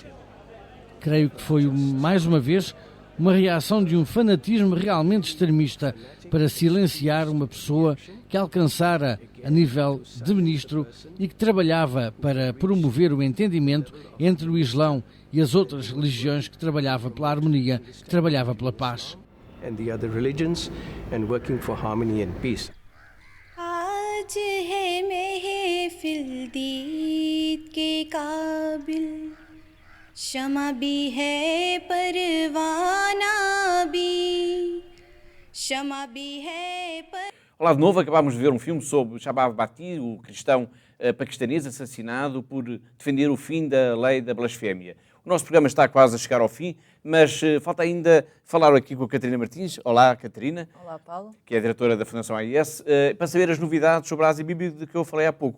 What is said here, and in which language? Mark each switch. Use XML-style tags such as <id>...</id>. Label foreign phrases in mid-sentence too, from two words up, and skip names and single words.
<pt>Creio que foi, mais uma vez, uma reação de um fanatismo realmente extremista para silenciar uma pessoa que alcançara a nível de ministro e que trabalhava para promover o entendimento entre o Islão e as outras religiões, que trabalhava pela harmonia, que trabalhava pela paz.</pt> <ur>آج ہے محفل دید کے قابل شمع بھی ہے پروانہ بھی شمع بھی ہے پر</ur> <pt>Olá de novo, acabámos de ver um filme sobre Shabab Bati, o cristão paquistanês assassinado por defender o fim da lei da blasfémia. O nosso programa está quase a chegar ao fim, mas falta ainda falar aqui com a Catarina Martins. Olá, Catarina. Olá, Paulo. Que é a diretora da Fundação AIS, para saber as novidades sobre a Ásia Bibi de que eu falei há pouco.</pt>